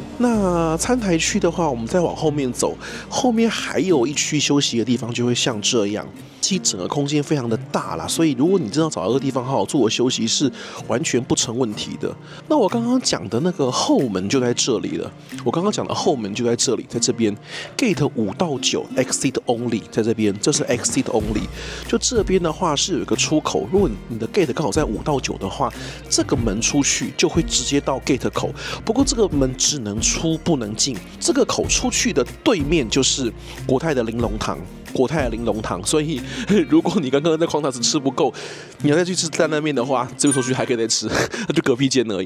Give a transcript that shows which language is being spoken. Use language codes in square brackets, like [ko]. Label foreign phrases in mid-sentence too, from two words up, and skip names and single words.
[zh] 那餐台區的話，我們再往後面走，後面還有一區休息的地方，就會像這樣。其實整個空間非常的大啦，所以如果你真的找到一個地方好好做休息，是完全不成問題的。那我剛剛講的那個後門就在這裡了，我剛剛講的後門就在這裡，在這邊 Gate 5到9 [en] Exit Only， [zh] 在這邊，這是 [en] Exit Only。 [zh] 就這邊的話是有一個出口，如果你的 Gate 剛好在5到9的話，這個門出去就會直接到 Gate 口。不過這個門只能出不能進，這個口出去的對面就是國泰的玲瓏堂。所以如果你剛剛在Qantas吃不夠，你要再去吃擔擔麵的話，這個出去還可以再吃，那就隔壁間而已。